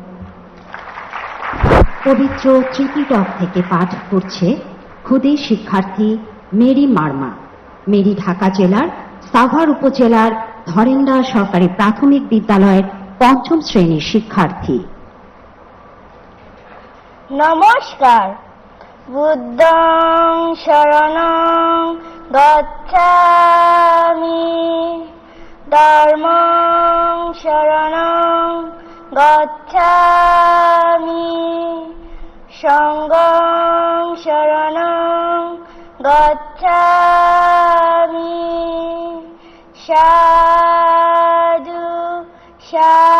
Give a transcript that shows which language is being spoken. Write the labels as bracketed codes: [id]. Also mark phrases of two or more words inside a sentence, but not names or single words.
[bn] পবিত্র ত্রিপিটক থেকে পাঠ করছে খুদে শিক্ষার্থী মেরি মার্মা। মেরি ঢাকা জেলার সাভার উপজেলার ধরেন্দা সরকারি প্রাথমিক বিদ্যালয়ের 5ম শ্রেণীর শিক্ষার্থী। নমস্কার। [pi] বুদ্ধং শরণং গচ্ছামি, ধর্মং শরণং গচ্ছামি, সংঘং শরণং গচ্ছামি। সাধু সাধু